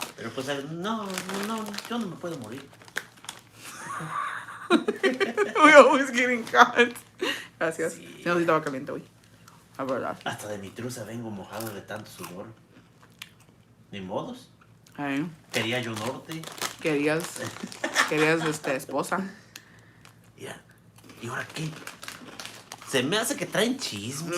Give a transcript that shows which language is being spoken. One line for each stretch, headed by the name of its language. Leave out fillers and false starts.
Spanish: Pero pues no, yo no me puedo morir.
English: We always getting caught.
Spanish: Gracias. Sí. No, sí estaba caliente hoy. La verdad. Hasta de mi truza vengo mojado de tanto sudor. Ni modos. Ay, Quería yo norte. querías esposa. Mira. ¿Y ahora qué? Se me hace que traen chismes.